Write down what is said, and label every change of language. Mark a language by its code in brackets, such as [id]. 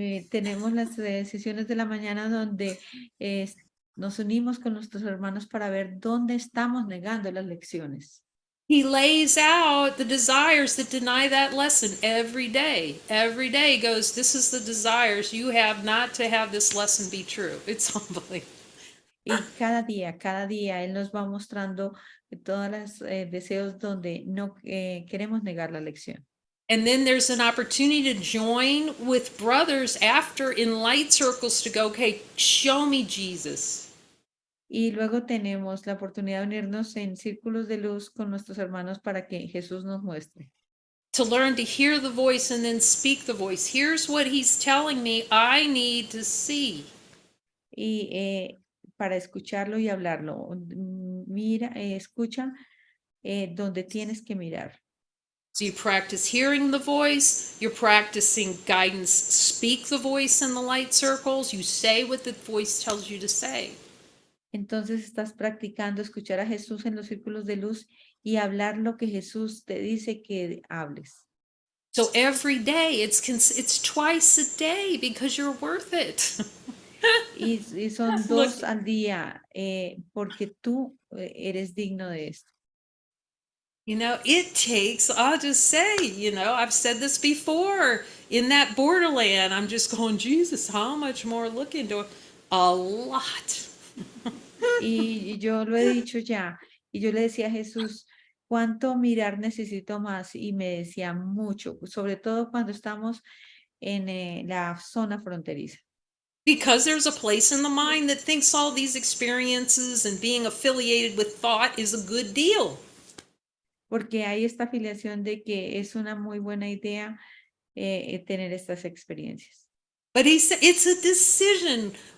[es] Tenemos las sesiones de la mañana donde nos unimos con nuestros hermanos para ver dónde estamos negando las lecciones. [en] He lays out the desires that deny that lesson every day. Every day goes, this is the desires you have not to have this lesson be true. It's unbelievable. [es] Y cada día Él nos va mostrando todos los deseos donde no queremos negar la lección. [en] And then there's an opportunity to join with brothers after in light circles to go, okay, show me Jesus. [es] Y luego tenemos la oportunidad de unirnos en círculos de luz con nuestros hermanos para que Jesús nos muestre. [en] To learn to hear the voice and then speak the voice. Here's what he's telling me I need to see. [es] Y para escucharlo y hablarlo. Mira, escucha donde tienes que mirar. [en] So you practice hearing the voice, you're practicing guidance, speak the voice in the light circles, you say what the voice tells you to say. [es] Entonces estás practicando escuchar a Jesús en los círculos de luz y hablar lo que Jesús te dice que hables. [en] So every day, it's twice a day because you're worth it. [es] Y son dos al día porque tú eres digno de esto. [en] You know, it takes, I'll just say, you know, I've said this before, in that borderland, I'm just going, Jesus, how much more look into it? A lot. [es] Y yo lo he dicho ya, y yo le decía a Jesús, ¿cuánto mirar necesito más? Y me decía mucho, sobre todo cuando estamos en la zona fronteriza. [en] Because there's a place in the mind that thinks all these experiences and being affiliated with thought is a good deal. [es] Porque hay esta afiliación de que es una muy buena idea tener estas experiencias. [en] But he said it's a decision.